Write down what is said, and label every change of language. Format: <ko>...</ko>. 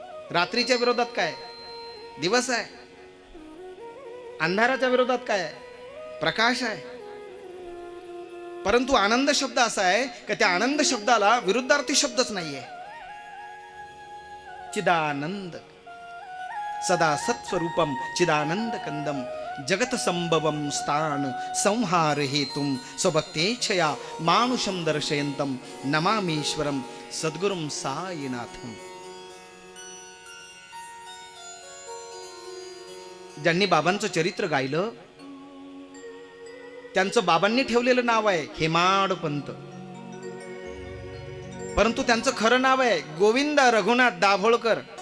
<mr>रात्रीच्या विरोधात काय? दिवस आहे. अंधाराच्या विरोधात काय आहे? प्रकाश आहे. परंतु आनंद शब्द असा आहे की त्या आनंद शब्दाला विरुद्धार्थी शब्दच नाहीये.</mr> <sa>चिदानंद, सदा सत्स्वरूपम चिदानंद कंदम जगत संभवम स्थान संहार हेतुम स्वभक्तेच्छया मानुषम दर्शयंतम नमामीश्वरम सद्गुरुम साईनाथम.</sa> <mr>ज्यांनी बाबांचं चरित्र गायलं त्यांचं बाबांनी ठेवलेलं नाव आहे हेमाडपंत. परंतु त्यांचं खरं नाव आहे गोविंद रघुनाथ दाभोळकर.</mr>